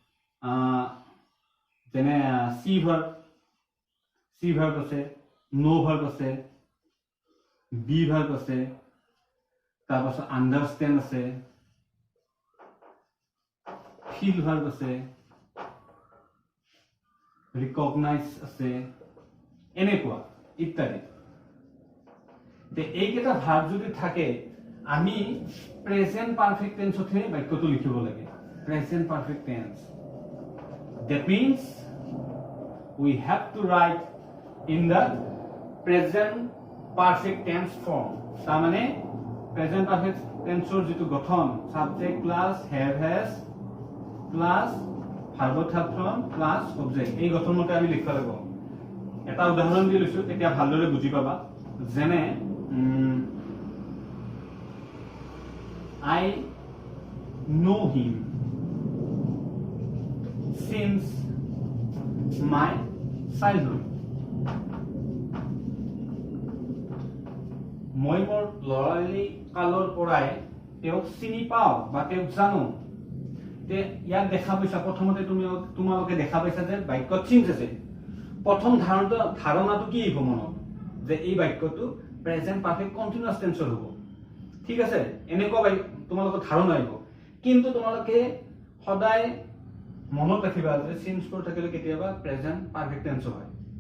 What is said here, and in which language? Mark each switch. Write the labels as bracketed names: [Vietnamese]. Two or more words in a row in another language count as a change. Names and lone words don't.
[Assamese] যেনে [English] see verb [Assamese] আছে [English] know verb [Assamese] আছে [English] be verb [Assamese] আছে তাৰপাছত আন্ডাৰস্ট্যান্ড আছে [English] feel verb [Assamese] আছে ৰিকগনাইজ আছে এনেকুৱা ইত্যাদি তে এইকেইটা ভাৰ্ব যদি থাকে আমি [English] present perfect tense [Assamese] বাক্যটো লিখিব লাগে প্ৰেজেন্ট [English] perfect tense that means we have to write in the present perfect tense form [Assamese] তাৰ মানে [English] present perfect tense [Assamese] যেটো গঠন [English] subject plus have has plus verb third plus object [Assamese] এই গঠন মতে আমি লিখিব লাগিব এটা উদাহৰণ দি লৈছো তেতিয়া ভালদৰে বুজি পাবা যেনে [English] I know him since my childhood [Assamese] মই মোৰ লৰালি কালৰ পৰাই তেওঁক চিনি পাওঁ বা তেওঁক জানো তে ইয়াত দেখা পাইছা প্ৰথমতে তোমালোকে দেখা পাইছা যে বাক্যত চিন্স আছে প্ৰথম ধাৰণাটো কি হ'ব মনত যে এই বাক্যটো [English] present perfect continuous tense [Assamese] হ'ব ঠিক আছে এনেকুৱা তোমালোকৰ ধাৰণা আহিব কিন্তু তোমালোকে সদায় মনত ৰাখিবা যে [English] since for [Assamese] থাকিলে কেতিয়াবা [English] present perfect tense [Assamese] হয়